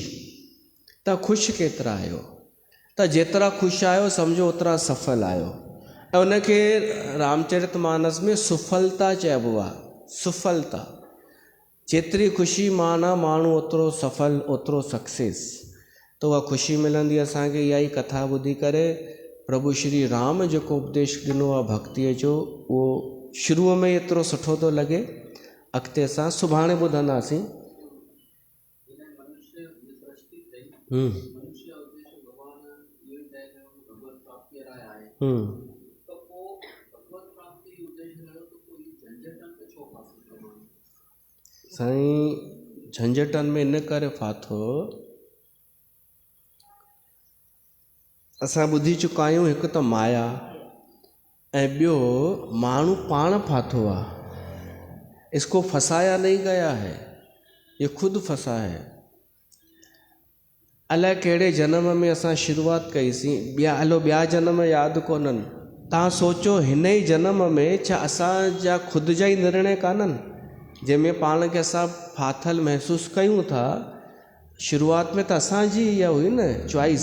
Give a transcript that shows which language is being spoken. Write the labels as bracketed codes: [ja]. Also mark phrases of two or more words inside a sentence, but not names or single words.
[sd] तव्हां ख़ुशि केतिरा आहियो, त जेतिरा ख़ुशि आहियो सम्झो ओतिरा सफल आहियो। ऐं उनखे रामचरितमानस में सुफलता चइबो आहे। सुफलता जेतिरी ख़ुशी माना माण्हू ओतिरो सफल, ओतिरो सक्सेस। त उहा ख़ुशी मिलंदी असांखे इहा ई कथा ॿुधी करे। प्रभु श्री राम जेको उपदेश ॾिनो आहे भक्तीअ जो, उहो शुरूअ में एतिरो सुठो थो लॻे, अॻिते असां सुभाणे ॿुधंदासीं। साईं झंझटनि में इन करे फाथो, असां ॿुधी चुका आहियूं हिकु त माया ऐं ॿियो माण्हू पाण फाथो आहे। [hi] इसको फसाया नहीं गया है, ये खुद फंसा है। [sd] अलाए कहिड़े जन्म में असां शुरूआत कईसीं, ॿिया जन्म यादि कोन्हनि। तव्हां सोचो हिन ई जन्म में छा असांजा ख़ुदि जा ई निर्णय कान्हनि जंहिंमें पाण खे असां फाथल महसूसु कयूं था। शुरूआत में त असांजी इहा हुई न चॉइस।